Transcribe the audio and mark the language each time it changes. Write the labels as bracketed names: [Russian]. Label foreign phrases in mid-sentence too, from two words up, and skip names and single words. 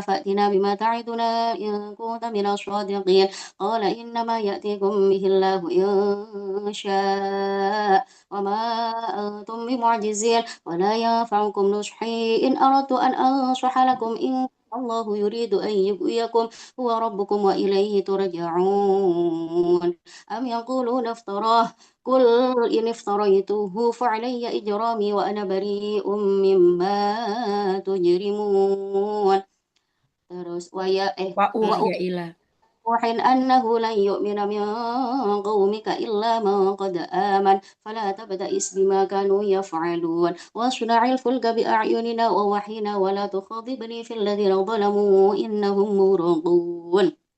[Arabic] فأتنا بما تعدنا إن كنت من الصادقين قال إنما يأتيكم به الله إن شاء وما أنتم بمعجزين ولا ينفعكم نصحي إن أردت أن أنصح لكم إن الله يريد أن يغويكم هو ربكم وإليه ترجعون أم يقولون افتراه قل إن افتريته فعلي إجرامي وأنا بريء مما تجرمون terus Wa'uh ya wa ilah. أوحٍ أنه لن يؤمن من قومك إلا من قد آمن فلا تبتئس بما كانوا يفعلون واصنع الفلك بأعيننا ووحينا ولا تخاطبني في الذين ظلموا إنهم مغرقون